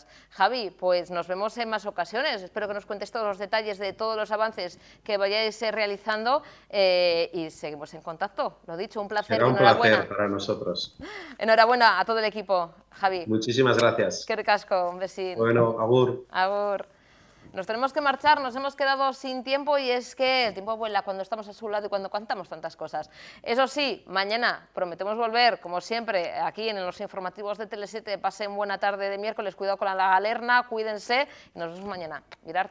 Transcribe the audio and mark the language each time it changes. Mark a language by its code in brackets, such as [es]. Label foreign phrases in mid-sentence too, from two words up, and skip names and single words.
[es] Javi, pues nos vemos en más ocasiones. Espero que nos cuentes todos los detalles de todos los avances que vayáis realizando y seguimos en contacto. Lo dicho, un placer. Será un placer para nosotros. Enhorabuena a todo el equipo, Javi. Muchísimas gracias. Qué ricasco, un besín. Bueno, agur. Agur. Nos tenemos que marchar, nos hemos quedado sin tiempo y es que el tiempo vuela cuando estamos a su lado y cuando contamos tantas cosas. Eso sí, mañana prometemos volver, como siempre, aquí en los informativos de Tele7. Pasen buena tarde de miércoles, cuidado con la galerna, cuídense y nos vemos mañana.